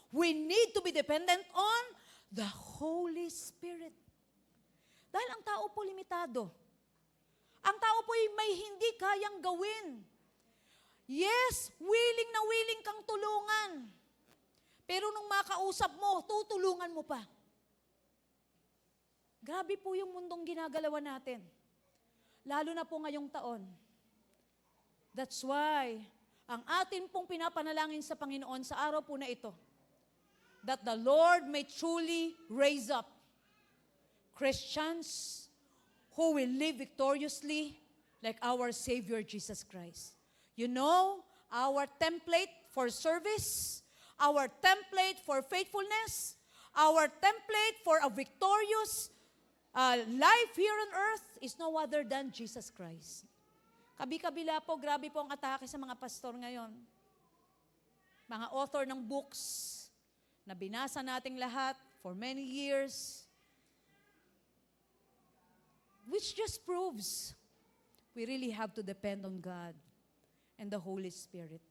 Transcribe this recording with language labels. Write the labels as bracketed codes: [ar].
[en] We need to be dependent on the Holy Spirit. [tl] Dahil ang tao po limitado. Ang tao po ay may hindi kayang gawin. Yes, willing na willing kang tulungan. Pero nung makausap mo, tutulungan mo pa. Grabe po yung mundong ginagalawan natin. Lalo na po ngayong taon. [en] That's why, [tl] ang atin pong pinapanalangin sa Panginoon sa araw po na ito, [en] that the Lord may truly raise up Christians who will live victoriously like our Savior Jesus Christ. You know, our template for service, our template for faithfulness, our template for a victorious life here on earth is no other than Jesus Christ. [tl] Kabi-kabila po, grabe po ang atake sa mga pastor ngayon. Mga author ng books na binasa nating lahat [en] for many years, which just proves we really have to depend on God and the Holy Spirit.